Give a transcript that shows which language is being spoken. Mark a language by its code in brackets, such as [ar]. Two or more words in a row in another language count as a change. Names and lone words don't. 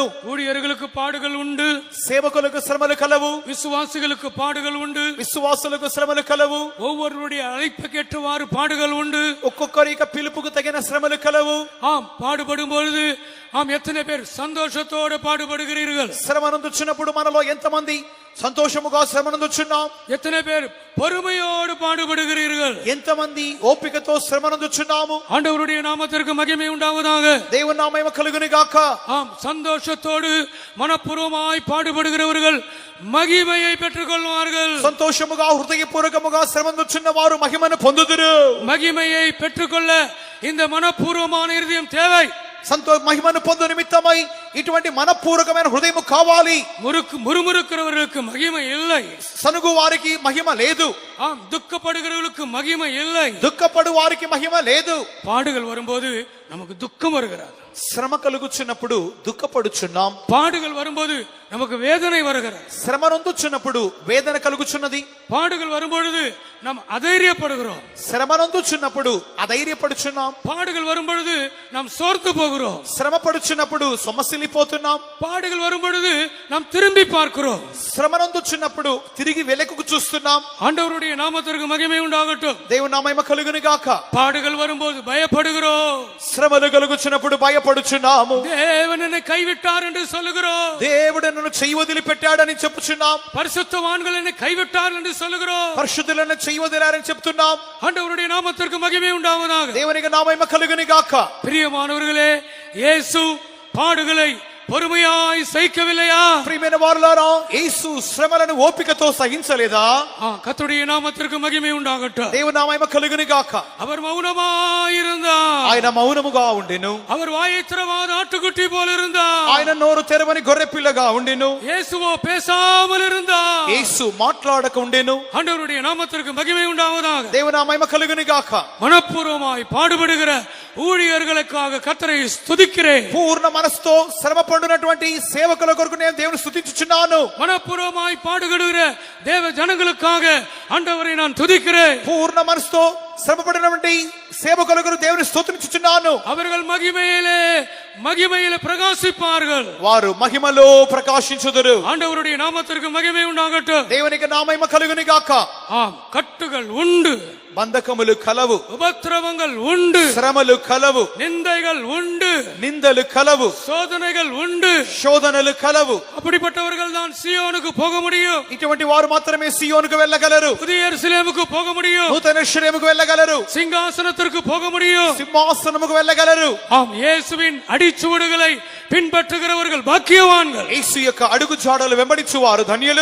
[ta] ஊழியர்களுக்கு பாடுகள் உண்டு, [te] సేవకులకు శ్రమలు కలవు, [ta] விசுவாசிகளுக்கு பாடுகள் உண்டு, [te] విశ్వాసులకు శ్రమలు కలవు, [ta] ஒவ்வொருவருடைய அழைப்புக்கேற்றவாறு பாடுகள் உண்டு. [te] ఒక్కొక్కరి యొక్క పిలుపుకు తగిన శ్రమలు కలవు. [ta] ஆம், பாடுபடும் பொழுது எத்தனை பேர் சந்தோஷத்தோடு பாடுபடுகிறீர்கள்? [te] శ్రమనందుచున్నప్పుడు మనలో ఎంతమంది సంతోషముగా శ్రమనందుచున్నాం? [ta] எத்தனை பேர் பொறுமையோடு பாடுபடுகிறீர்கள்? [te] ఎంతమంది ఓపికతో శ్రమనందుచున్నాము? [ta] ஆண்டவருடைய நாமத்திற்கு மகிமை உண்டாவதாக. [te] దేవుని నామము కలుగును గాక. [ta] ஆம், சந்தோஷத்தோடு மனப்பூர்வமாய் பாடுபடுகிறவர்கள் மகிமையை பெற்றுக் கொள்வார்கள். [te] సంతోషముగా హృదయపూర్వకముగా శ్రమనందుచున్న వారు మహిమను పొందుదురు. [ta] மகிமையை பெற்றுக்கொள்ள இந்த மனப்பூர்வமான இருதயம் தேவை. [te] మహిమను పొందు నిమిత్తమై ఇటువంటి మనపూర్వకమైన హృదయము కావాలి. [ta] முறுமுறுக்கிறவர்களுக்கு மகிமை இல்லை, [te] సనుగు వారికి మహిమ లేదు. [ta] ஆம், துக்கப்படுகிறவர்களுக்கு மகிமை இல்லை, [te] దుఃఖపడు వారికి మహిమ లేదు. [ta] பாடுகள் வரும்போது நமக்கு துக்கம் வருகிறது, [te] శ్రమ కలుగుచున్నప్పుడు దుఃఖపడుచున్నాం. [ta] பாடுகள் வரும்போது நமக்கு வேதனை வருகிறது, [te] శ్రమ నొందుచున్నప్పుడు వేదన కలుగుచున్నది. [ta] பாடுகள் வரும்பொழுது நாம் அதைரியப்படுகிறோம், [te] శ్రమ నొందుచున్నప్పుడు అధైర్యపడుచున్నాం. [ta] பாடுகள் வரும்பொழுது நாம் சோர்ந்து போகிறோம், [te] శ్రమ పడుచున్నప్పుడు సొమ్మసిల్లిపోతున్నాం. [ta] பாடுகள் வரும்பொழுது நாம் திரும்பி பார்க்கிறோம், [te] శ్రమ నొందుచున్నప్పుడు తిరిగి వెనక్కు చూస్తున్నాం. [ta] ஆண்டவருடைய நாமத்திற்கு மகிமை உண்டாகட்டும். [te] దేవుని నామము కలుగును గాక. [ta] பாடுகள் வரும்போது பயப்படுகிறோம், [te] శ్రమలు కలుగుచున్నప్పుడు భయపడుచున్నాము. [ta] தேவன் என்னை கைவிட்டார் என்று சொல்லுகிறோம், [te] దేవుడు నన్ను చెయ్యి వదిలిపెట్టాడని చెప్పుచున్నాం. [ta] பரிசுத்தவான்கள் என்னை கைவிட்டார் என்று சொல்லுகிறோம், [te] పరిశుద్ధులను చెయ్యి వదిలారని చెప్తున్నాం. [ta] ஆண்டவருடைய நாமத்திற்கு மகிமை உண்டாவதாக. [te] దేవునికి నామము కలుగును గాక. [ta] பிரியமானவர்களே, இயேசு பாடுகளை பொறுமையாய் சகிக்கவில்லையா? [te] ప్రియమైన వారులారా, యేసు శ్రమలను ఓపికతో సహించలేదా? [ta] கர்த்தருடைய நாமத்திற்கு மகிமை உண்டாகட்டும். [te] దేవుని నామము కలుగును గాక. [ta] அவர் மௌனமாயிருந்தார், [te] ఆయన మౌనముగా ఉండెను. [ta] அவர் வாயை திறவாத ஆட்டுக்குட்டி போல இருந்தார், [te] ఆయన నోరు తెరవని గొర్రె పిల్లగా ఉండెను. [ta] இயேசுவோ பேசாமல் இருந்தார். [te] యేసు మాట్లాడక ఉండెను. [ta] ஆண்டவருடைய நாமத்திற்கு மகிமை உண்டாவதாக. [te] దేవుని నామము కలుగును గాక. [ta] மனப்பூர்வமாய் பாடுபடுகிற ஊழியர்களுக்காக கர்த்தரை ஸ்துதிக்கிறேன். [te] పూర్ణ మనసుతో శ్రమ పడునటువంటి సేవకుల కొరకు నేను దేవుని స్తుతించుచున్నాను. [ta] மனப்பூர்வமாய் பாடுபடுகிற தேவ ஜனங்களுக்காக ஆண்டவரை நான் துதிக்கிறேன். [te] పూర్ణ మనసుతో శ్రమ పడినటువంటి సేవకుల కొరకు దేవుని స్తుతించుచున్నాను. [ta] அவர்கள் மகிமையிலே பிரகாசிப்பார்கள், [te] వారు మహిమలో ప్రకాశించుదురు. [ta] ஆண்டவருடைய நாமத்திற்கு மகிமை உண்டாகட்டும். [te] దేవునికి నామము కలుగును గాక. [ta] ஆம், கட்டுகள் உண்டு, [te] బంధకములు కలవు, [ta] உபத்திரவங்கள் உண்டு, [te] శ్రమలు కలవు, [ta] நிந்தைகள் உண்டு, [te] నిందలు కలవు, [ta] சோதனைகள் உண்டு. [te] శోధనలు కలవు. [ta] அப்படிப்பட்டவர்கள் தான் சீயோனுக்கு போக முடியும், [te] ఇటువంటి వారు మాత్రమే సియోనుకు వెళ్ళగలరు. [ta] புதிய எருசலேமுக்கு போக முடியும், [te] నూతన యెరూషలేముకు వెళ్ళగలరు. [ta] சிங்காசனத்திற்கு போக முடியும். [te] సింహాసనముకు వెళ్ళగలరు. [ta] ஆம், இயேசுவின் அடிச்சுவடுகளை பின்பற்றுகிறவர்கள் பாக்கியவான்கள். [te] యేసు యొక్క అడుగు జాడలు వెంబడించువారు ధన్యులు.